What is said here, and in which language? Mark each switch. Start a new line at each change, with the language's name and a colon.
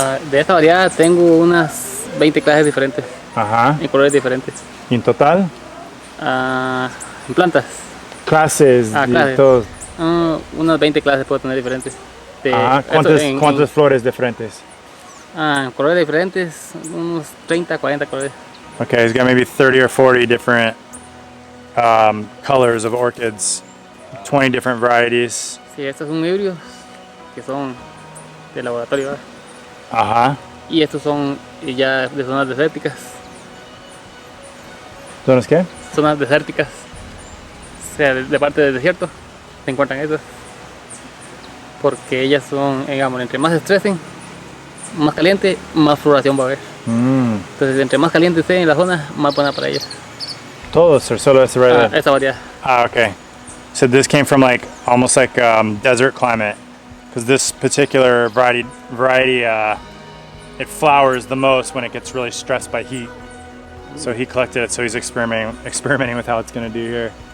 Spanish: De esta variedad tengo unas 20 clases diferentes, Ajá. en colores diferentes. ¿Y en total? En plantas, Clases y clases. todo. unas 20 clases puedo tener diferentes. Ajá. ¿Cuántas flores diferentes? En colores diferentes, unos 30, 40 colores.
English: Okay, he's got maybe 30 or 40 different colors of orchids, 20 different varieties.
Spanish: Sí, estos son híbridos, que son de laboratorio, ¿verdad? Ajá. Y estos son ya de zonas desérticas. ¿Zonas qué? Zonas desérticas, o sea, de parte del desierto se encuentran esas, porque ellas son, digamos, entre más estresen, más caliente, más floración va a haber. Entonces, entre más caliente esté en la zona, más buena para ellas. Todos or solo esta variedad? Esa variedad.
English: Ah, okay. So this came from like almost like desert climate, because this particular variety it flowers the most when it gets really stressed by heat. So he collected it, so he's experimenting with how it's going to do here.